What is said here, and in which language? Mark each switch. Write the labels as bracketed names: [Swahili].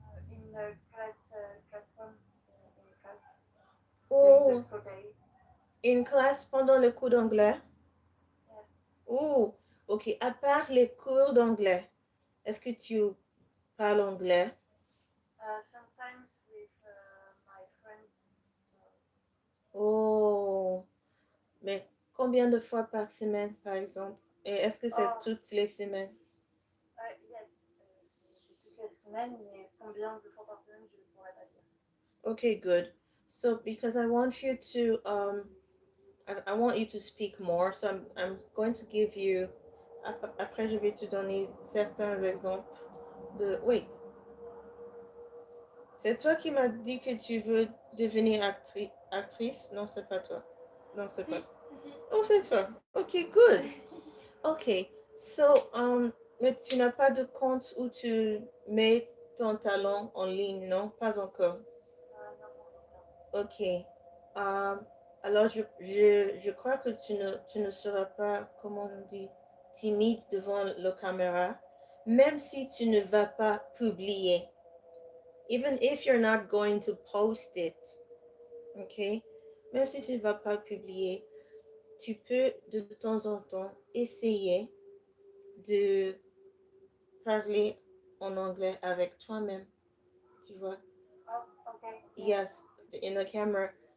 [English] In the classroom, in class. Oh, in class [French] pendant les cours d'anglais? [English] Yes. Oh, ok. [French] À part les cours d'anglais, est-ce que tu parles anglais? [English] Sometimes with my friends. [French] Oh, mais combien de fois par semaine, par exemple? Et est-ce que c'est toutes les semaines? Yes, toutes les semaines, mais combien de fois par semaine, je ne pourrais pas dire. [English] Okay, good. So because I want you to I want you to speak more, so I'm going to give you [French] après je vais te donner certains exemples de [English] wait. [French] C'est toi qui m'as dit que tu veux devenir actrice? Non, c'est pas toi. Non, c'est pas. Si. Oh, c'est toi. Okay, good. Okay. So mais tu n'as pas de compte où tu mets ton talent en ligne, non? Pas encore. Non. Ok. Alors, je crois que tu ne seras pas, comment on dit, timide devant la caméra, même si tu ne vas pas publier. [English] Even if you're not going to post it. Ok? [French] Même si tu ne vas pas publier, tu peux de temps en temps essayer de parler en anglais avec toi-même. Tu vois? [English] Oh, okay. Yes, in the camera.